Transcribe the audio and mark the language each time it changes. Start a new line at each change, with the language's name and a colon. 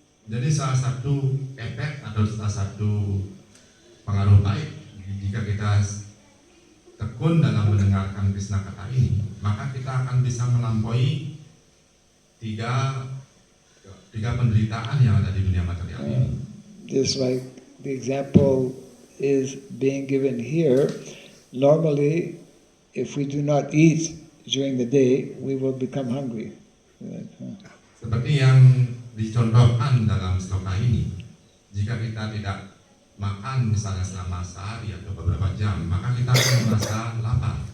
Indonesian: Jadi salah satu efek atau salah satu pengaruh baik jika kita tekun dalam mendengarkan Krishna kata ini, maka kita akan bisa melampaui tiga penderitaan yang ada di dunia material ini.
English: Just like the example is being given here, normally if we do not eat during the day, we will become hungry.
Indonesian: Seperti yang dicontohkan dalam sloka ini, jika kita tidak makan misalnya selama sehari atau beberapa jam, maka kita akan merasa lapar.